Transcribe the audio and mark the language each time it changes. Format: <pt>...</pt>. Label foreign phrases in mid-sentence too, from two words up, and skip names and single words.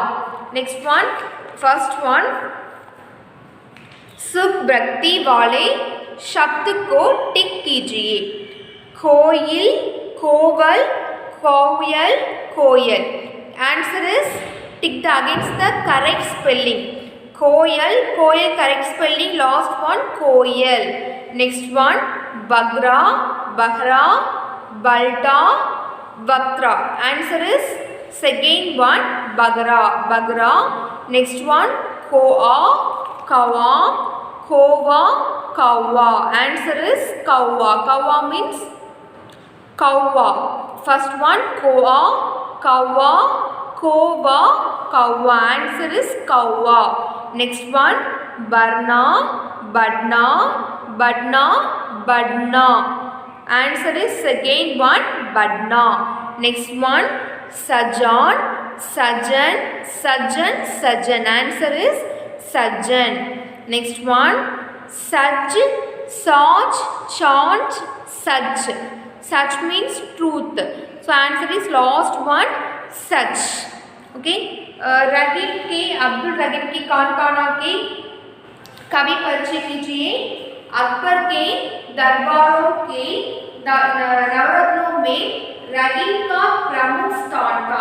<en>Next one, first one,</en> <hi>सुख भक्ति वाले शब्द को टिक कीजिए. कोयल, कोवल, कोयल, कोयल.</hi> <en>Answer is tick the against the correct spelling.</en> <hi>कोयल, कोयल</hi> <en>correct spelling. Last one, कोयल. Next one,</en> <hi>बगरा, बहरा, बल्टा, बक्रा.</hi> <en>Answer is second one,</en> <hi>बगरा, बगरा.</hi> <en>Next one,</en> <hi>कोआ, कवा, कोवा, कौवा.</hi> <en>Answer is कौवा. कौवा means कौवा. First one,</en> <hi>कोआ, कौवा, कोवा, कौवा.</hi> <en>Answer is कौवा. Next one,</en> <hi>बरना, बढ़ना, बढ़ना, बढ़ना.</hi> <en>Answer is second one, badna. Next one,</en> <hi>साजन, साजन, साजन, साजन.</hi> <en>Answer is sajan. Next one,</en> <hi>सच, सच, चंट, सच.</hi> <en>Saj means truth. So answer is last one, saj. Okay.</en> <hi>रहीम के, अब्दुल रहीम की कानकाना के कवि परिचय कीजिए. अकबर के दरबारों के नवरत्नों में रहीम का प्रमुख स्थान था.</hi>